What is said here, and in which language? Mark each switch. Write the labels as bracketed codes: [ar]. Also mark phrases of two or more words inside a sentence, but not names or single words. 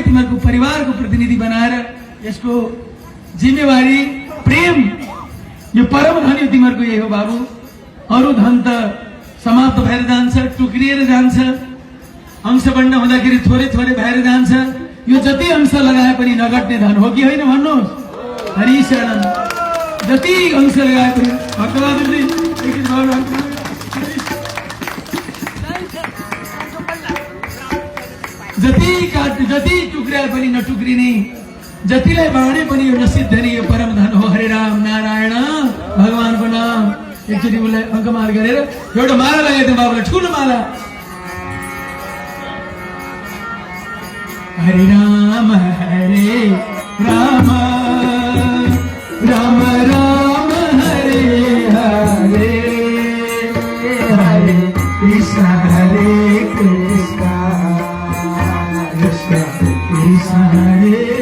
[ne] तिमीहरूको परिवारको प्रतिनिधि बनाएर यसको जिम्मेवारी प्रेम यो परम धन यो तिमीहरूको यही हो बाबु अरू धन त समाप्त भएर जान्छ टुक्रिएर जान्छ अंश बढ्न हुँदाखेरि थोरै थोरै भएर जान्छ यो जति अंश लगाए पनि नघट्ने धन हो कि होइन भन्नुहोस् हरि शरण जति अंश लगाए पनि भक्तबहादुरजी जति टुक्राए पनि नटुक्रिने जतिलाई बाँडे पनि यो नसिद्धने यो परम धन हो हरे राम नारायण भगवानको नाम एकचोटि उसलाई अङ्कमाल गरेर एउटा माला लगाइदिउँ बाबुलाई ठुलो माला हरे राम राम राम राम हरे हरे हरे कृष्ण कृष्ण कृष्ण कृष्ण हरे